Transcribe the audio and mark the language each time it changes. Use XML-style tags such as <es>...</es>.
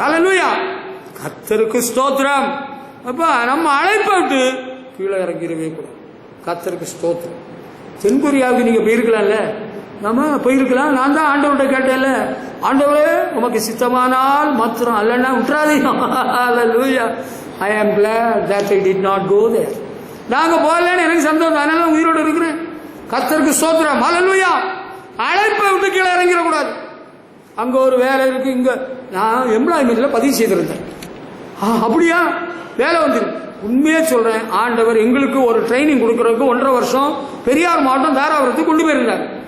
<ta>ஹல்லேலூயா, கர்த்தருக்கு ஸ்தோத்திரம். அப்ப நம்ம அழைப்பை விட்டு கீழே இறங்கிடவே கூடாது. கர்த்தருக்கு ஸ்தோத்திரம். தென்கொரியாவுக்கு நீங்க போயிருக்கலாம்ல, நம்ம போயிருக்கலாம். நான் தான் ஆண்டவர்கிட்ட கேட்டேன்ல, ஆண்டவரே உமக்கு சித்தமானால் மாத்திரம், அல்லன்னா விட்டுறாதீங்க.</ta> <en>Hallelujah, I am glad that I did not go there.</en> <ta>நாங்க போகலன்னு எனக்கு சந்தோஷம், அதனால உயிரோடு இருக்கிறேன். கர்த்தருக்கு ஸ்தோத்திரம். ஹல்லேலூயா. அழைப்பை விட்டு கீழே இறங்கிட கூடாது. அங்க ஒரு வேலை இருக்கு, இங்க நான் எம்ப்ளாய்மெண்ட்ல பதிவு செய்திருந்தேன். அப்படியா, வேலை வந்துருக்கு. உண்மையே சொல்றேன், ஆண்டவர் எங்களுக்கு ஒரு ட்ரைனிங் கொடுக்கறதுக்கு 1.5 வருஷம் பெரியார் மாவட்டம் தாராபுரத்துக்கு கொண்டு போயிருந்தார்.</ta>